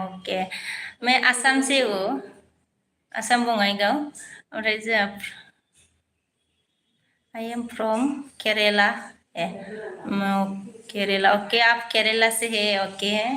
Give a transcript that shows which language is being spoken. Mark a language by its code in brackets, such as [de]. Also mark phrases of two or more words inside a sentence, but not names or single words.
[hi] ओके, मैं आसाम से हूँ, आसाम बङाइगाव। [brx] ओमफ्राय जा [en] I am from Kerala. [hi] केरला, ओके, आप केरला से है। ओके,